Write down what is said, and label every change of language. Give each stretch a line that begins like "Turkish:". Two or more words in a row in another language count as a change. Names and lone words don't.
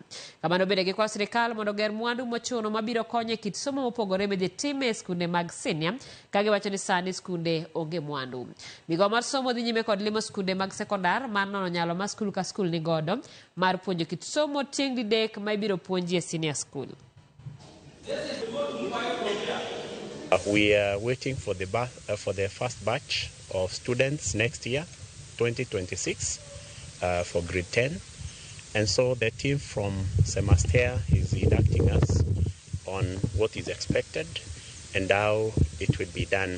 Luo (Kenya and Tanzania): Kamano bende gikwayo sirikal mondo ger mwandu mochuno mabiro konyo e kit somo mopogore midhi tim e skunde mag senior ka giwacho ni sani skunde onge mwandu. Migawo mar somo dhi nyime kod limo skunde mag sekondar mar nono nyalo ma skul ka skul ni godo mar puonjo kit somo tieng' didek ma ibiro puonji e
English: senior school. We are waiting for the first batch of students next year, 2026, for grade 10. And so the team from Semester is inducting us on what is expected and how it will be done.